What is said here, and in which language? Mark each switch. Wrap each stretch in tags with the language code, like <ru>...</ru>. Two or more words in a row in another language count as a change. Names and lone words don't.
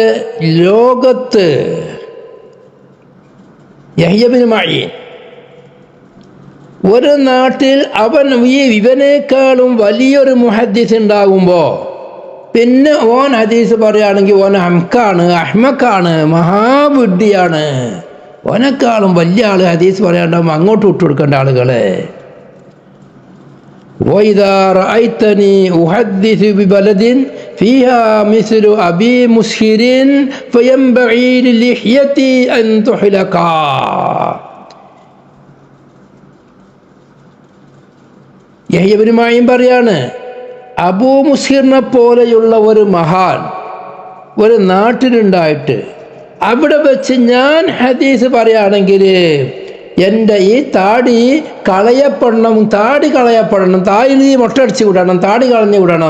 <ml>ലോകത്ത് യഹ്യ ഇബ്നു മഈൻ ഒരു നാട്ടിൽ ഇവനേക്കാളും വലിയൊരു മുഹദ്ദിസ് ഉണ്ടാകുമ്പോൾ പിന്നെ ഓൻ ഹദീസ് പറയുകയാണെങ്കിൽ ഓൻ അഹ്മക്കാണ്, മഹാബുദ്ധിയാണ്. ഓനെക്കാളും വലിയ ആൾ ഹദീസ് പറയാണ്ടാകുമ്പോൾ അങ്ങോട്ട് വിട്ടുകൊടുക്കേണ്ട ആളുകളെ.</ml> <ar>وَإِذَا رَأَيْتَنِي أُحَدِّثُ بِبَلَدٍ فِيهَا مِثْلُ أَبِي مُسْهِرٍ فَيَنبَغِي لِلِحْيَةِ أَن تُحْلَقَ.</ar> <ml>യഹ്യ ഇബ്നു മഈൻ പറയാണ്, അബൂ മുസ്ഹിറിനെ പോലെയുള്ള ഒരു മഹാൻ ഒരു നാട്ടിലുണ്ടായിട്ട് അവിടെ വെച്ച് ഞാൻ ഹദീസ് പറയുകയാണെങ്കിൽ എൻ്റെ ഈ താടി കളയപ്പെടണം, താടി മൊട്ടടിച്ച് വിടണം, താടി കളഞ്ഞു വിടണം.</ml>